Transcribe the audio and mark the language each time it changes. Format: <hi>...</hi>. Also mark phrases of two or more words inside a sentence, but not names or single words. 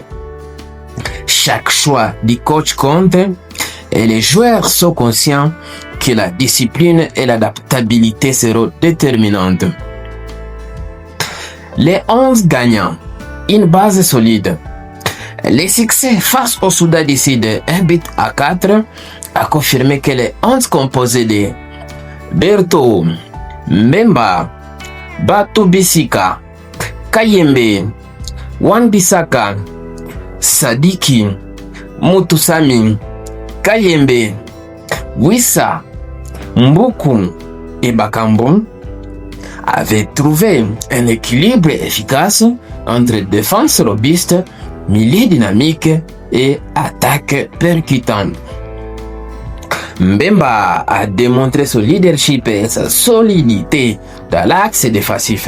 <fr>Chaque choix du coach compte et les joueurs sont conscients que la discipline et l'adaptabilité seront déterminantes. Les 11 gagnants, une base solide. Les succès face au Soudan du Sud, 1-4, a confirmé que les 11 composés de Berto, Mbemba, Batu Bisika, Kayembe, Wan-Bissaka, Sadiki, Mutusami, Kayembe, Wissa, Mbuku et Bakambo avaient trouvé un équilibre efficace entre défense robuste, milieu dynamique et attaque percutante. Mbemba a démontré son leadership et sa solidité dans l'axe défensif.</fr>